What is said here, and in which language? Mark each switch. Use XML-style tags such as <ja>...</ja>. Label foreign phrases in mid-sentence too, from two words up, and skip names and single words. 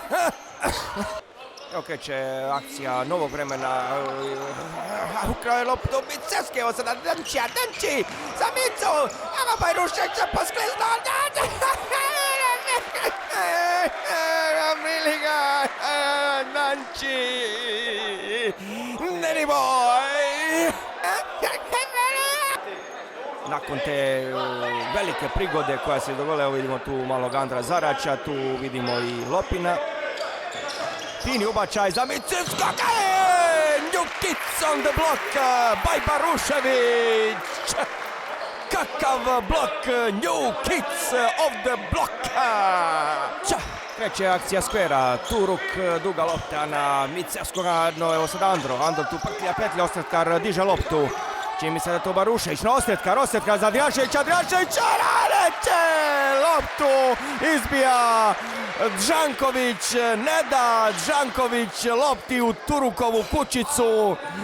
<hr>Evo kreće akcija Novog vremena, ukrao je loptu Micevski, evo sada Danči za Micu, evo Bajrušek se poskliznuo, Miliga, Danči, Danny Boy. Nakon te velike prigode koja se dogodila, evo vidimo tu malog Andra Zarača, tu vidimo i Lopina. Fini ubačaj za Micevskog,</hr> <en>New Kids on the block by Barušević.</en> <hr>Kakav blok,</hr> <en>New Kids of the block.</en> <hr>Kreće akcija Skvera, Turuk, duga lopta na Micevskoga, no evo sad Andro tu petlja, Osjetkar diže loptu. Čini mi se da je to Barušević, no Osjetkar za Adrijaševića, raleće, loptu izbija Žanković, ne da Žanković lopti u Turukovu kućicu.</hr>